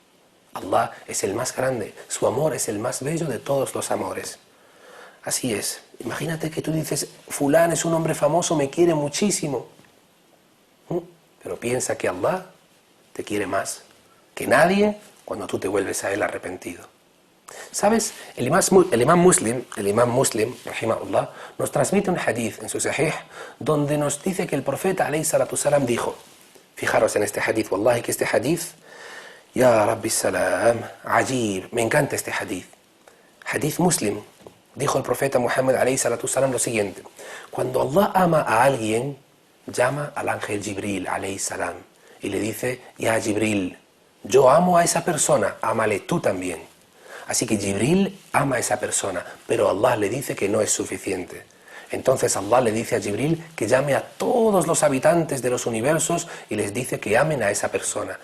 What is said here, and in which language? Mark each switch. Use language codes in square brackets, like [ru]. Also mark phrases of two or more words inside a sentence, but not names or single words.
[es] Allah es el más grande, su amor es el más bello de todos los amores. Así es, imagínate que tú dices, fulán es un hombre famoso, me quiere muchísimo. Pero piensa que Allah te quiere más que nadie cuando tú te vuelves a Él arrepentido. ¿Sabes? El imam Muslim, rahimahullah, nos transmite un hadith en su sahih donde nos dice que el profeta [ar] عليه الصلاة السلام [es] dijo, fijaros en este hadith, wallahi que este hadith, [ar] يا ربي سلام، عجيب, [es] me encanta este hadith. Hadith Muslim, dijo el profeta Muhammad [ar] عليه الصلاة السلام [es] lo siguiente, cuando Allah ama a alguien, llama al ángel Jibril [ar] عليه السلام [es] y le dice, [ar] يا جبريل, [es] yo amo a esa persona, ámale tú también. Así que Jibril ama a esa persona, pero Allah le dice que no es suficiente. Entonces Allah le dice a Jibril que llame a todos los habitantes de los universos y les dice que amen a esa persona.